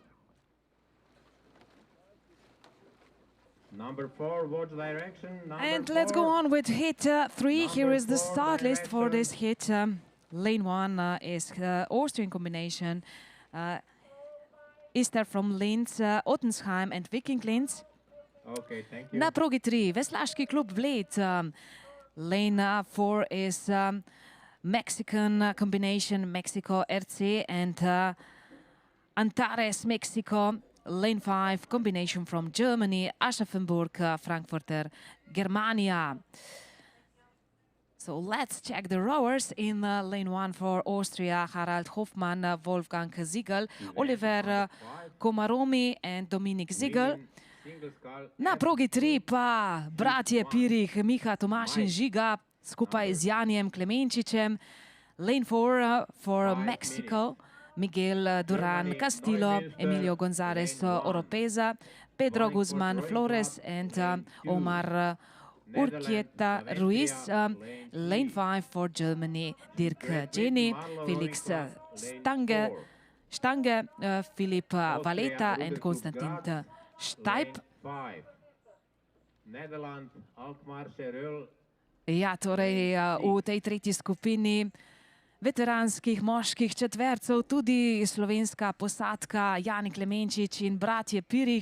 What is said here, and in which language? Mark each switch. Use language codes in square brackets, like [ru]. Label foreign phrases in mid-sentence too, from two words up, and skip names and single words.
[en] Number 4, watch direction. And let's go on with hit 3. Here is the start list for this hit. Lane 1 is Austrian combination. Ister from Linz, Ottensheim and Viking Linz. Okay, thank you. [sl] Na progi 3, Veslaški klub Bled. [en] Lane 4 is Mexican combination, Mexico RC and Antares, Mexico. Lane 5, combination from Germany, Aschaffenburg, Frankfurter, Germania. So let's check the rowers in lane 1 for Austria, Harald Hoffmann, Wolfgang Siegel, Oliver Komaromi and Dominik Siegel. [sl] Na progi 3 pa bratje Pirih, Miha, Tomaš in Žiga, skupaj z Janijem Klemenčičem. [en] Lane 4 for Mexico, Miguel Duran Castillo, Emilio González Oropeza, Pedro Guzman Flores and Omar Urquieta Ruiz. Lane 5 for Germany, Dirk Jenny, Felix Stange, Filip Valeta and Konstantin Štajp. [sl] Ja, torej v tej tretji skupini veteranskih moških četvercev tudi slovenska posadka Jani Klemenčič in bratje Pirih.